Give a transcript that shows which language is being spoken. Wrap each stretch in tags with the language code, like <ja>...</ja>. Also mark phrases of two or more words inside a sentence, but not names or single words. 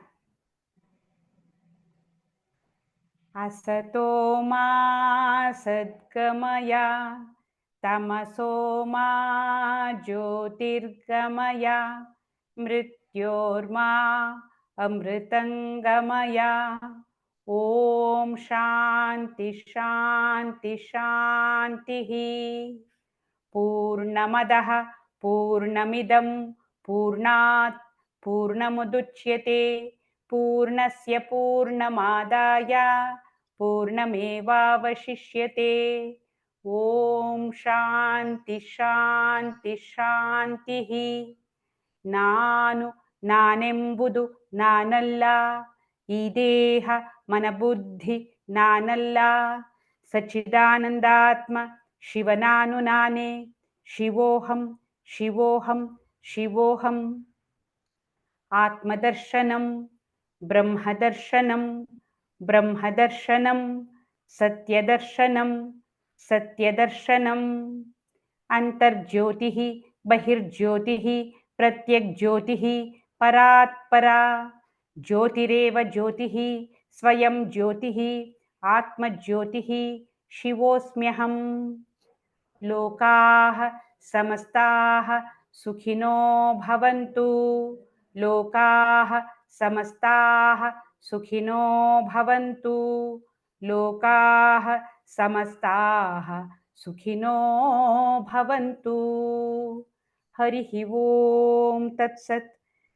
<sa>ಅಸತೋ ಮಾ ಸದ್ಗಮಯ, ತಮಸೋ ಮಾ ಜ್ಯೋತಿರ್ಗಮಯ, ಮೃತ್ಯೋರ್ಮಾ ಅಮೃತಂಗಮಯ. ಓಂ ಶಾಂತಿ ಶಾಂತಿ ಶಾಂತಿ. ಪೂರ್ಣಮದಃ ಪೂರ್ಣಮಿದಂ ಪೂರ್ಣಾತ್ ಪೂರ್ಣಮುದುಚ್ಯತೆ ಪೂರ್ಣಸ್ಯ ಪೂರ್ಣಮಾದಾಯ ಪೂರ್ಣಮೇವಾವಶಿಷ್ಯತೆ. ಓಂ ಶಾಂತಿ ಶಾಂತಿ ಶಾಂತಿ.</sa> <kn>ನಾನೆಂಬುದು ನಾನಲ್ಲ, ಈ ದೇಹ ಮನಬುದ್ಧಿ ನಾನಲ್ಲ, ಸಚ್ಚಿದಾನಂದಾತ್ಮ ಶಿವನಾನು ನಾನೇ.</kn> <sa>ಶಿವೋಹಂ ಶಿವೋಹಂ ಶಿವೋಹಂ. ಆತ್ಮದರ್ಶನಂ ಬ್ರಹ್ಮದರ್ಶನಂ ಬ್ರಹ್ಮದರ್ಶನಂ, ಸತ್ಯದರ್ಶನಂ ಸತ್ಯದರ್ಶನಂ. ಅಂತರ್ಜ್ಯೋತಿಃ ಬಹಿರ್ಜ್ಯೋತಿಃ ಪ್ರತ್ಯಗ್ಜ್ಯೋತಿಃ ಪರಾತ್ಪರಾ. ಜ್ಯೋತಿರೇವ ಜ್ಯೋತಿಃ ಸ್ವಯಂ ಜ್ಯೋತಿಃ ಆತ್ಮಜ್ಯೋತಿಃ ಶಿವೋಸ್ಮ್ಯಹಂ. ಲೋಕಾಃ ಸಮಸ್ತಾಃ ಸುಖಿನೋ ಭವಂತು. ಲೋಕಾಃ ಸಮಸ್ತಾಃ ಸುಖಿನೋ ಭವಂತು. ಲೋಕಾಃ ಸಮಸ್ತಾಃ ಸುಖಿನೋ ಭವಂತು. ಹರಿ ಓಂ ತತ್ಸತ್.</sa>